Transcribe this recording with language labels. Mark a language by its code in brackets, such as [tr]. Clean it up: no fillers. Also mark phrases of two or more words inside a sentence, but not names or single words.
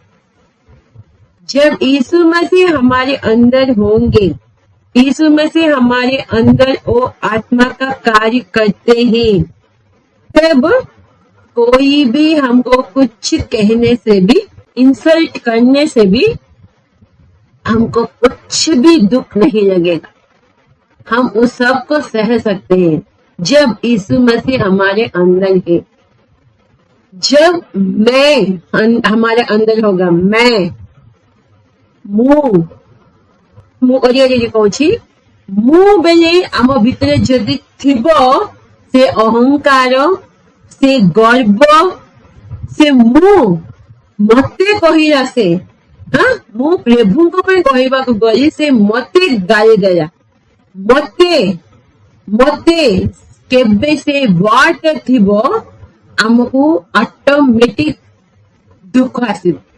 [hi] जब यीशु मसीह हमारे अंदर होंगे, यीशु मसीह हमारे अंदर वो आत्मा का कार्य करते हैं, तब कोई भी हमको कुछ कहने से भी, [en] insult करने [hi] से भी हमको कुछ भी दुख नहीं लगेगा। हम उस सब को सह सकते हैं जब यीशु मसीह हमारे अंदर है। जब मैं हमारे अंदर होगा, मैं [or] ମୁଁ କରିବାରେ କହୁଛି, ମୁଁ ବେଲେ ଆମ ଭିତରେ ଯଦି ଥିବ ସେ ଅହଙ୍କାର, ସେ ଗର୍ବ, ସେ ମତେ କହିଲା, ସେ ମୁଁ ପ୍ରଭୁଙ୍କ ପାଇଁ କହିବାକୁ ଗଲି, ସେ ମତେ ଗାଳି ଦେଲା, ମତେ କେବେ ସେ ୱାର୍ଡ ଥିବ, ଆମକୁ ଅଟୋମେଟିକ ଦୁଃଖ ଆସିବ।